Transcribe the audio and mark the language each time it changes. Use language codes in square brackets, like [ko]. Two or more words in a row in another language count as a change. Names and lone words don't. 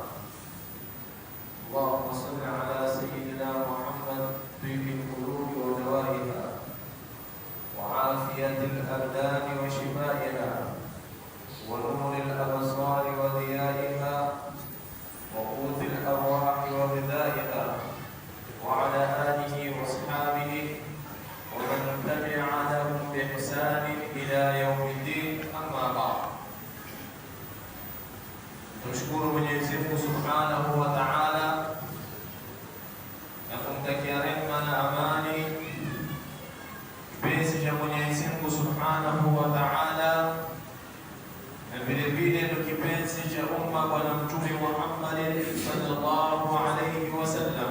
[ar] اللهم صل على سيدنا محمد طيب القلوب ودوائها وعافية الأبدان وشفائها ونور الأبصار وضيائها وقوت الأرواح وغذائها وعلى آله وأصحابه ومن تبع لهم بإحسان إلى يوم الدين. أما بعد، نشكر [sw] Mwenyezi Mungu [ar] سبحانه وتعالى [sw] na kumtakia rehema na amani kipenzi cha Mwenyezi Mungu [ar] سبحانه وتعالى, [sw] na vile vile ndo kipenzi cha umma Bwana Mtume Muhammad [ar] صلى الله عليه وسلم.